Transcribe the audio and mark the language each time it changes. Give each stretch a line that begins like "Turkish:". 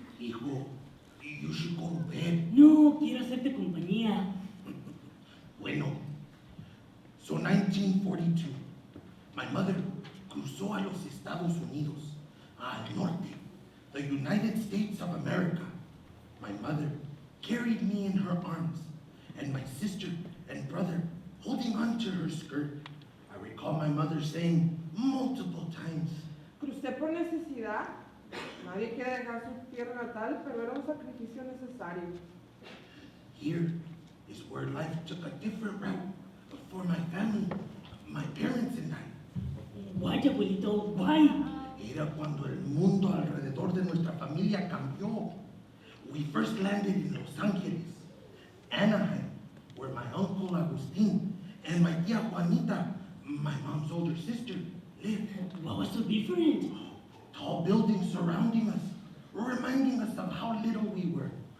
English: Hijo, you should go to bed.
Spanish: No, quiero hacerte compañía.
English: Bueno, so 1942, my mother
Spanish: cruzó a los Estados Unidos, al norte,
English: the United States of America. My mother carried me in her arms, and my sister and brother holding onto her skirt. I recall my mother saying multiple times,
Spanish: Crucé por necesidad. Nadie quiere dejar su tierra natal, pero era un sacrificio necesario.
English: here is where life took a different route for my family, my parents and I. Why, abuelito? Why?
Spanish: Era cuando el mundo alrededor de nuestra familia cambió.
English: We first landed in Los Angeles, Anaheim, where my uncle Agustin and my tia Juanita, my mom's older sister, lived. What was so different? Tall buildings surrounding us, reminding us of how little we were.